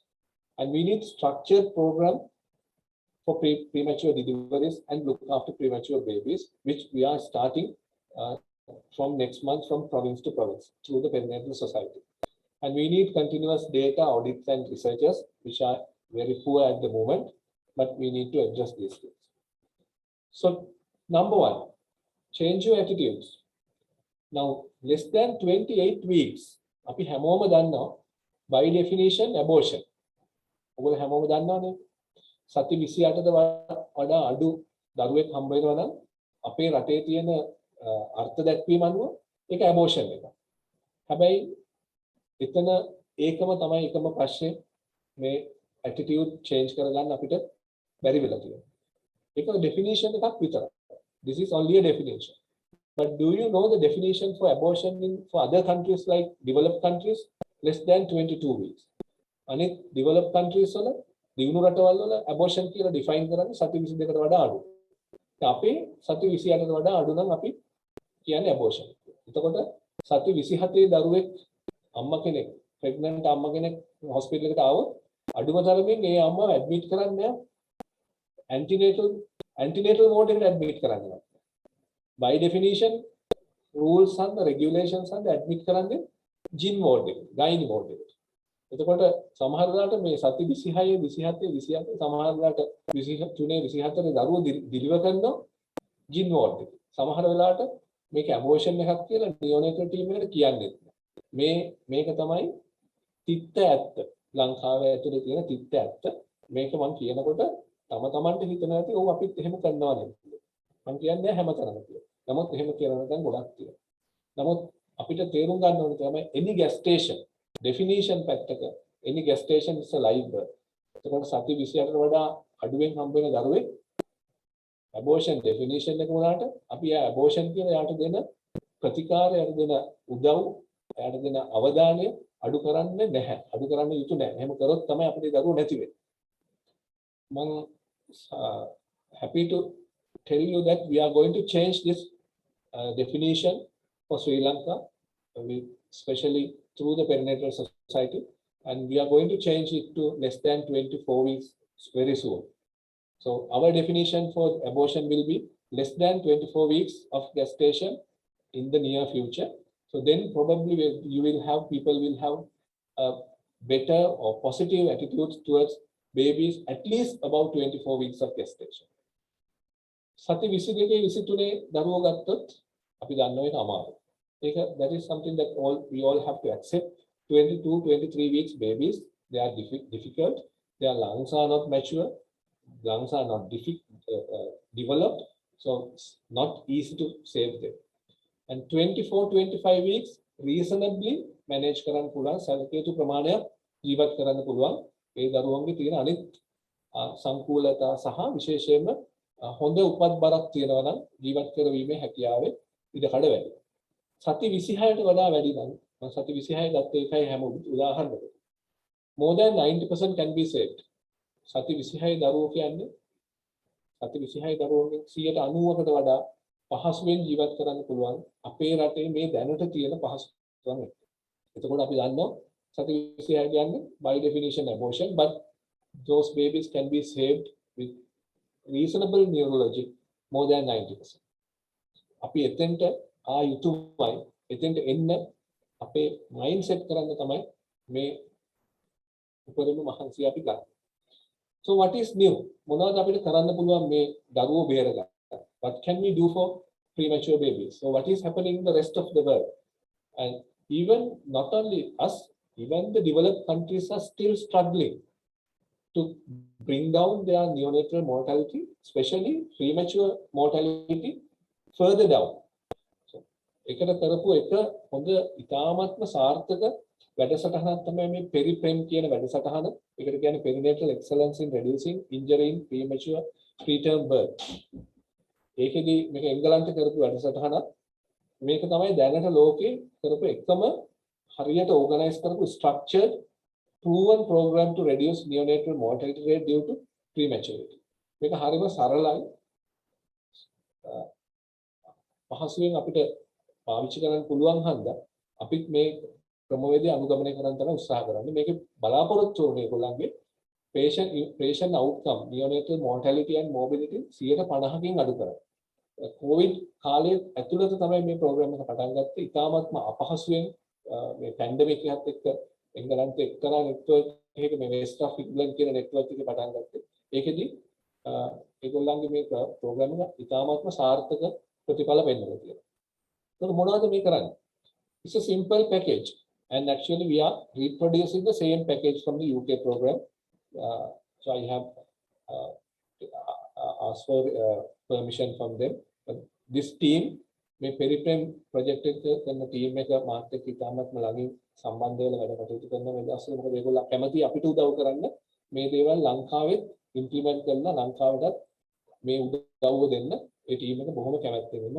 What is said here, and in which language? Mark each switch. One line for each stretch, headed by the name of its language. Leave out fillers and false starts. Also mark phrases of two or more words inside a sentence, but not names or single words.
English: And we need structured program for premature deliveries and look after premature babies, which we are starting from next month from province to province through the Perinatal Society. And we need continuous data audits and researchers, which are very poor at the moment, but we need to address these things. So number one, change your attitudes. Now, less than 28 weeks,
Sinhala: අපි හැමෝම දන්නවා
English: by definition
Sinhala: abortion. ඔයගොල්ලෝ හැමෝම දන්නවනේ. සති 28ට වඩා අඩු දරුවෙක් හම්බ වෙනවා නම් අපේ රටේ තියෙන අර්ථ දැක්වීම අනුව ඒක abortion එකක්. හැබැයි එතන ඒකම තමයි එකම ප්‍රශ්නේ මේ
English: attitude change
Sinhala: කරගන්න අපිට බැරි වෙලා තියෙනවා. ඒක definition එකක් විතරයි.
English: This is only a definition. But do you know the definition for abortion for other countries like developed countries? Less than 22 weeks.
Sinhala: අනිත්
English: developed countries
Sinhala: වල දියුණු රටවල් වල abortion කියලා define කරන්නේ සති 22කට වඩා අඩු. අපේ සති 28කට වඩා අඩු නම් අපි කියන්නේ abortion. එතකොට සති 27 දරුවෙක් අම්මා කෙනෙක් pregnant අම්මා කෙනෙක් hospital එකට ආවොත් අඩුම තරමින් ඒ අම්මාව admit කරන්නේ
English: antenatal ward
Sinhala: එකට admit කරන්නේ.
English: By definition, rules and the regulations and
Sinhala: admit කරන්නේ
English: gyn ward
Sinhala: එක,
English: gynae ward
Sinhala: එකට. එතකොට සමහර වෙලාවට මේ සති 26 27 28 සමහර වෙලාවට 23 24 දරුවෝ deliver කරනවා
English: gyn ward
Sinhala: එක. සමහර වෙලාවට මේක abortion එකක් කියලා
English: neonatal team
Sinhala: එකට කියන්නේ නැහැ. මේක තමයි තිත්ත ඇත්ත. ලංකාවේ ඇතුලේ තියෙන තිත්ත ඇත්ත. මේක මම කියනකොට තමන්ට හිතන ඇති ඔව් අපිත් එහෙම කරනවා නේද? මම කියන්නේ හැමතැනම කියලා. නමුත් එහෙම කියලා නැත්නම් ගොඩක් තියෙනවා. නමුත් අපිට තේරුම් ගන්න ඕනේ තමයි
English: any gestation definition
Sinhala: පැත්තක
English: any gestation is a live birth.
Sinhala: එතකොට සති 28කට වඩා අඩුවෙන් හම්බ වෙන දරුවෙක්
English: abortion definition
Sinhala: එක උනාට අපි ආ abortion කියලා යාට දෙන ප්‍රතිකාර යාට දෙන උදව් යාට දෙන අවධානය අඩු කරන්නේ නැහැ. අඩු කරන්න යුතු නැහැ. එහෙම කරොත් තමයි අපේ දරුවෝ නැති වෙන්නේ.
English: මම happy to tell you that we are going to change this definition for Sri Lanka, especially through the Perinatal Society, and we are going to change it to less than 24 weeks very soon. So our definition for abortion will be less than 24 weeks of gestation in the near future. So then probably people will have better or positive attitudes towards babies at least about 24 weeks of gestation.
Sinhala: සති 22 23 දරුවෝ ගත්තොත් අපි දන්නවා ඒක අමාරුයි.
English: That is something that we all have to accept. 22 23 weeks babies, they are difficult. Their lungs are not mature, lungs are not developed, so it's not easy to save them. And 24 25 weeks reasonably manage
Sinhala: කරන්න පුළුවන්, සල්කේතු ප්‍රමාණයක් ජීවත් කරන්න පුළුවන්. ඒ දරුවන්ගේ තියෙන අනිත් සංකූලතා සහ විශේෂයෙන්ම හොඳ උපත් බරක් තියෙනවා නම් ජීවත් කරවීමේ හැකියාවේ ඉඩකඩ වැඩි. සති 26ට වඩා වැඩි නම් මම සති 26 ගත්ත එකයි හැම උදාහරණයකට.
English: More than 90% can be saved.
Sinhala: සති 26 දරුවෝ කියන්නේ සති 26 දරුවෝගෙන් 90%කට වඩා පහසුවෙන් ජීවත් කරන්න පුළුවන් අපේ රටේ මේ දැනට තියෙන පහසුකම් එක්ක. එතකොට අපි දන්නවා සති 26 කියන්නේ
English: by definition abortion, but those babies can be saved with reasonable neurology more than 90%.
Sinhala: අපි එතෙන්ට යුතුයමයි. එතෙන්ට එන්න අපේ mindset කරන්න තමයි මේ උපරිම මහන්සිය අපි ගන්න.
English: So what is new?
Sinhala: මොනවද අපිට කරන්න පුළුවන් මේ දරුවෝ බේරගන්න?
English: What can we do for premature babies? So what is happening in the rest of the world? And even not only us, even the developed countries are still struggling to bring down their neonatal mortality, especially premature mortality, further down. So,
Sinhala: එකට කරපු එක හොඳ ඉතාමත්ම සාර්ථක වැඩසටහනක් තමයි මේ preterm කියන වැඩසටහන.
English: ඒකට කියන්නේ perinatal excellence in reducing injury in premature preterm birth.
Sinhala: ඒකෙදි මේක එංගලන්තේ කරපු වැඩසටහනක්. මේක තමයි දැනට ලෝකේ කරපු එකම හරියට organize කරපු
English: structured proven program to reduce neonatal mortality rate due to prematurity.
Sinhala: මේක හරියම සරලයි. පහසුවෙන් අපිට පාවිච්චි කරන්න පුළුවන් හන්දා අපිත් මේ ක්‍රමවේදය අනුගමනය කරන්න තමයි උත්සාහ කරන්නේ. මේකේ බලාපොරොත්තු වෙන්නේ ඒගොල්ලන්ගේ
English: patient outcome neonatal mortality and morbidity
Sinhala: 50%කින් අඩු කරන්න. COVID කාලයේ ඇතුළත තමයි මේ ප්‍රෝග්‍රෑම් එක පටන් ගත්තේ. ඉතාමත්ම අපහසුයෙන් මේ පැන්ඩමික් එකත් එක්ක එංගලන්තේ එක්තරා නෙට්වර්ක් එකක මේ වෙස්ට් ඔෆ් ඉංග්ලන්ඩ් කියන නෙට්වර්ක් එක පටන් ගත්තේ. ඒකෙදි ඒගොල්ලන්ගේ මේ ප්‍රෝග්‍රෑම් එක ඉතාමත්ම සාර්ථක ප්‍රතිඵල පෙන්නලා තියෙනවා. ඒක මොනවද මේ කරන්නේ?
English: It's a simple package and actually we are reproducing the same package from the UK program. So I have asked for permission from them. This team
Sinhala: මේ
English: preterm project
Sinhala: එක කරන team එක මාත් එක්ක ඉතාමත්ම ළඟින් සම්බන්ධ වෙලා වැඩ කටයුතු කරන මේ දවස්වල මොකද ඒගොල්ලෝ කැමති අපිට උදව් කරන්න මේ දේවල් ලංකාවෙත් implement කරලා ලංකාවටත් මේ උදව්ව දෙන්න ඒ team එක බොහොම කැමැත්තෙන් ඉන්නවා.